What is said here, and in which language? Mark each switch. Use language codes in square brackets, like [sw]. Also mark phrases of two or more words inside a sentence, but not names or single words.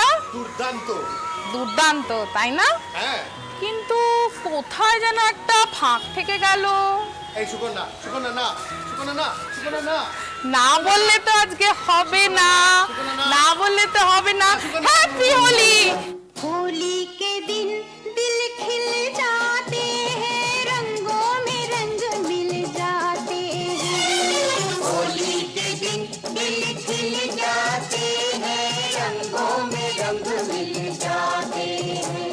[bn] দুর্দান্ত। দুর্দান্ত, তাই না? হ্যাঁ। কিন্তু কোথায় যেন একটা ফাঁক থেকে গেল। এই সুকন্যা, সুকন্যা না, সুকন্যা না, সুকন্যা না। না বললে তো আজকে হবে না, না বললে তো হবে না। [en] Happy Holi. [hi] होली के दिन दिल खिल जाते हैं, रंगों में रंग मिल जाते हैं। होली के दिन दिल खिल जाते हैं, रंगों में रंग मिल जाते हैं।